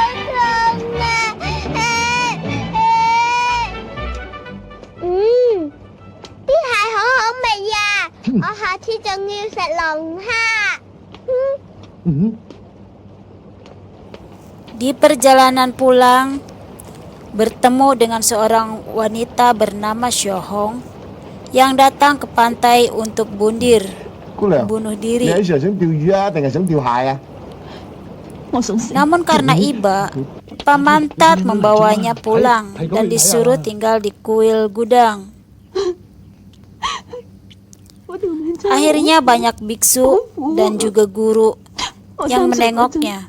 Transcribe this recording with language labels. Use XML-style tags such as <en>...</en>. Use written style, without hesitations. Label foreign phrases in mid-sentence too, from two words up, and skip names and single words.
<id>Di perjalanan pulang, bertemu dengan seorang wanita bernama Xiaohong yang datang ke pantai untuk bunuh</id> <yue>姑娘，你 diri. 喺時候想釣魚啊，定係想釣蟹啊？</yue> <id>Namun karena iba, Pamantat membawanya pulang dan disuruh tinggal di kuil gudang. Akhirnya banyak biksu dan juga guru yang menengoknya.</id>